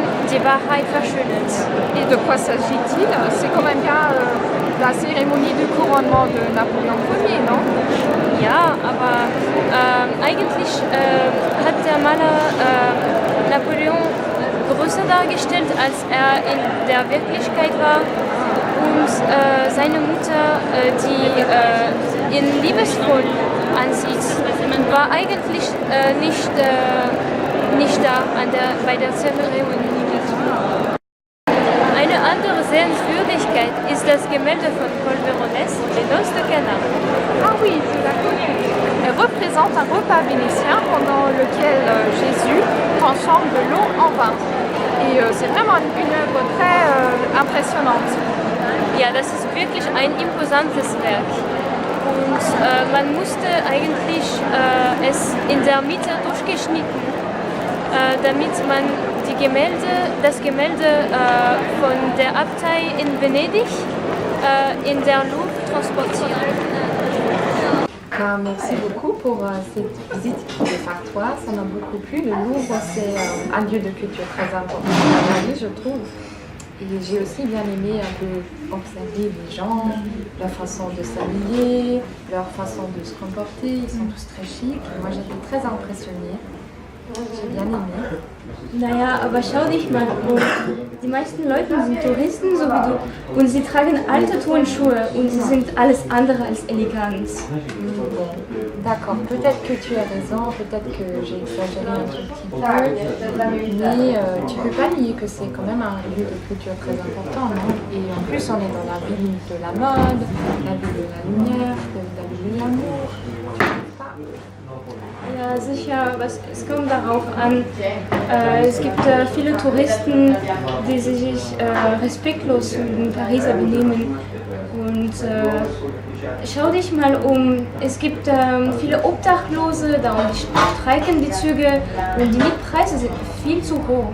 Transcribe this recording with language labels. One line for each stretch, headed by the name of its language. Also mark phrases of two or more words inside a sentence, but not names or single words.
German: die Wahrheit verschönert.
French: Et de quoi s'agit-il? C'est quand même bien la cérémonie du couronnement de Napoléon Ier, non?
German: Ja, aber eigentlich hat der Maler Napoleon größer dargestellt, als er in der Wirklichkeit war. Und seine Mutter, die ihn liebesvoll ansieht, war eigentlich nicht da bei der Zeremonie. Eine andere Sehenswürdigkeit ist das Gemälde von Paul Veronese, Les Noces de Cana.
French: Ah oui, je la connais. Elle représente un repas vénitien pendant lequel Jésus transforme de l'eau en vin. Et c'est vraiment une œuvre très impressionnante.
German: Ja, das ist wirklich ein imposantes Werk. Und man musste eigentlich es in der Mitte durchgeschnitten, damit man das Gemälde von der Abtei in Venedig in der Louvre transportiert.
French: Merci beaucoup pour cette visite qui est factoire, ça m'a beaucoup plu. Le Louvre, c'est un lieu de culture très important à Paris, je trouve. Et j'ai aussi bien aimé un peu observer les gens, leur façon de s'habiller, leur façon de se comporter. Ils sont tous très chics. Moi, j'étais très impressionnée. J'ai bien aimé.
German: Naja, aber schau dich mal um. Die meisten Leute sind Touristen, so wie du, und sie tragen alte Turnschuhe und sie sind alles andere als elegant.
French: Bon, d'accord, peut-être que tu as raison, peut-être que j'ai exagéré un tout petit peu, mais tu peux pas nier que c'est quand même un lieu de culture très important, non? Et en plus, on est dans la ville de la mode, la ville de la lumière, la ville de l'amour. Tu trouves pas?
German: Ja, sicher, es kommt darauf an. Es gibt viele Touristen, die sich respektlos in Paris benehmen. Und schau dich mal um. Es gibt viele Obdachlose, da und die streiken die Züge und die Mietpreise sind viel zu hoch.